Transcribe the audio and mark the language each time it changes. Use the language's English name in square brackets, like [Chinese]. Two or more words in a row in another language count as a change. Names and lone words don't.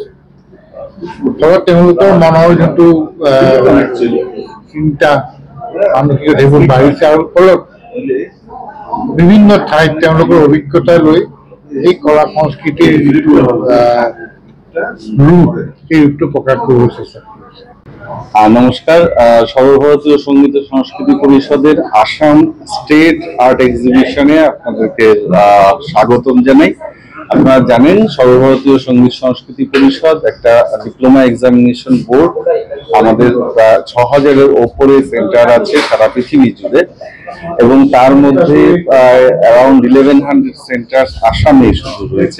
[Assamese] ধৰক তেওঁলোকৰ মনৰ যোনটো চিন্তা মানসিকতা সেইবোৰ বাঢ়িছে আৰু ফলত বিভিন্ন ঠাইত তেওঁলোকৰ অভিজ্ঞতা লৈ এই কলা সংস্কৃতিৰ যিটো ৰূপ সেই ৰূপটো প্ৰকাশ কৰিব চেষ্টা কৰিছে। [Bangla] নমস্কার, সর্বভারতীয় সঙ্গীত ও সংস্কৃতি পরিষদের আসাম স্টেট আর্ট এক্সিবিশনে আপনাদেরকে স্বাগতম জানাই। আপনারা জানেন সর্বভারতীয় সঙ্গীত সংস্কৃতি পরিষদ একটা [English] diploma examination board. [Bangla] আমাদের ৬,০০০-এর ওপরে সেন্টার আছে সারা পৃথিবী জুড়ে এবং তার মধ্যে অ্যারাউন্ড 1100 সেন্টার আসামে শুধু রয়েছে।